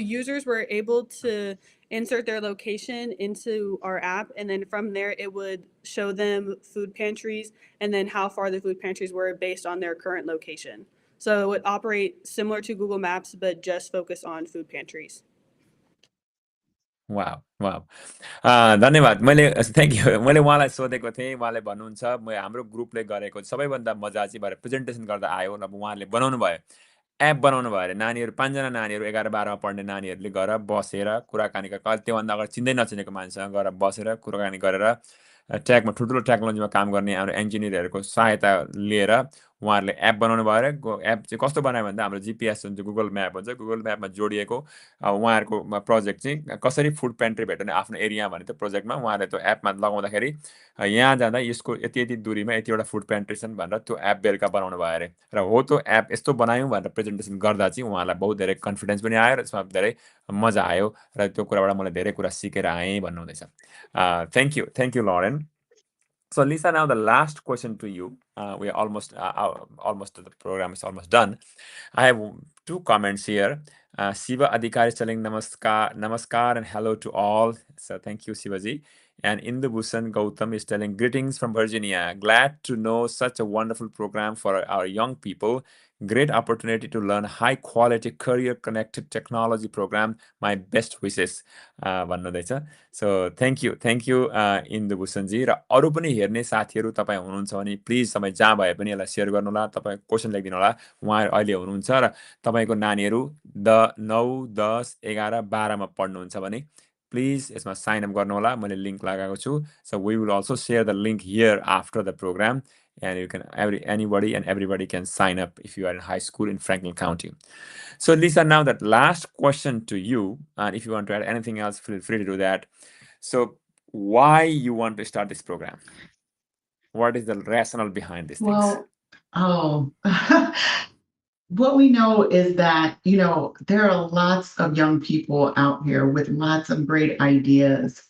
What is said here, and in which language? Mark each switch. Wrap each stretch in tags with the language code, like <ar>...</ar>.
<en>users were able to insert their location into our app, and then from there it would show them food pantries and then how far the food pantries were based on their current location. So it would operate similar to Google Maps, but just focus on food pantries.</en> <ne>वाव वाव धन्यवाद। मैले thank you. मैले उहाँलाई सोधेको थिएँ, उहाँले भन्नुहुन्छ हाम्रो ग्रुपले गरेको सबैभन्दा मजा चाहिँ भएर प्रेजेन्टेसन गर्दा आयो। अब उहाँले बनाउनु भयो, एप बनाउनु भयो अरे। नानीहरू 5 जना नानीहरू 11, 12मा पढ्ने नानीहरूले गएर बसेर कुराकानी त्योभन्दा अगाडि चिन्दै नचिनेको मान्छेसँग गएर बसेर कुराकानी गरेर ट्र्याकमा ठुल्ठुलो टेक्नोलोजीमा काम गर्ने हाम्रो इन्जिनियरहरूको सहायता लिएर उहाँहरूले एप बनाउनु भयो अरे। एप चाहिँ कस्तो बनायो भन्दा हाम्रो जिपिएस हुन्छ, गुगल म्याप हुन्छ, गुगल म्यापमा जोडिएको उहाँहरूको प्रोजेक्ट चाहिँ कसरी फुड पेन्ट्री भेट्ने आफ्नो एरिया भने त्यो प्रोजेक्टमा उहाँहरूले त्यो एपमा लगाउँदाखेरि यहाँ जाँदा यसको यति यति दूरीमा यतिवटा फुड पेन्ट्री छन् भनेर त्यो एप बेलुका बनाउनु भयो अरे। र हो त्यो एप यस्तो बनायौँ भनेर प्रेजेन्टेसन गर्दा चाहिँ उहाँलाई बहुत धेरै कन्फिडेन्स पनि आयो र त्यसमा धेरै मजा आयो र त्यो कुराबाट मैले धेरै कुरा सिकेर आएँ भन्नुहुँदैछ।</ne> <en>Thank you, Lauren. So Lisa, now the last question to you. We are almost the program is almost done. I have 2 comments here. Shiva Adhikari is telling namaskar and hello to all. So thank you, Shivaji. And Indu Bhusan Gautam is telling greetings from Virginia. Glad to know such a wonderful program for our young people. Great opportunity to learn high quality career connected technology program. My best wishes.</en> <ne>भन्नुहुँदैछ।</ne> <en>So thank you Indu Bhushanji.</en> <ne>र अरू पनि हेर्ने साथीहरू तपाईँ हुनुहुन्छ भने please तपाईँ जहाँ भए पनि यसलाई सेयर गर्नु होला, तपाईँ क्वेसन लेखिदिनु होला। उहाँ अहिले हुनुहुन्छ र तपाईँको नानीहरू 9, 10, 11, 12मा पढ्नुहुन्छ भने</ne> <en>please</en> <ne>यसमा साइन अप गर्नु होला मैले लिङ्क लगाएको छु</ne> <en>So we will also share the link here after the programme and you can anybody and everybody can sign up if you are in high school in Franklin County. So Lisa, now that last question to you, and if you want to add anything else, feel free to do that. So why you want to start this program? What is the rationale behind these things? Oh, what we know is that, there are lots of young people out here with lots of great ideas.</en>